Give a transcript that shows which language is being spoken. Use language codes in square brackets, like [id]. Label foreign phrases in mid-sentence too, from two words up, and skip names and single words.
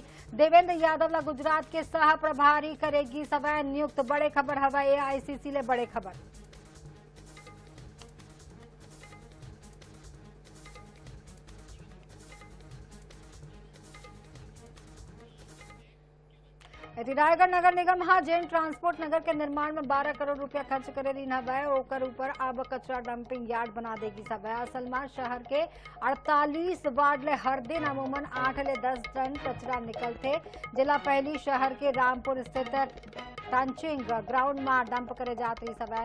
[hne] देवेंद्र यादव ला गुजरात के सह प्रभारी करेगी सब नियुक्त। बड़े खबर हवा AICC ले बड़े खबर। रायगढ़ नगर निगम जेन ट्रांसपोर्ट नगर के निर्माण में 12 करोड़ रुपया खर्च करे रही है, ओकर ऊपर अब कचरा डंपिंग यार्ड बना देगी सब। असल में शहर के 48 वार्ड ले हर दिन अमूमन 8 ले 10 टन कचरा निकलते। जिला पहली शहर के रामपुर स्थित [en] trenching ground [hne] में डंप करे जात रही सब।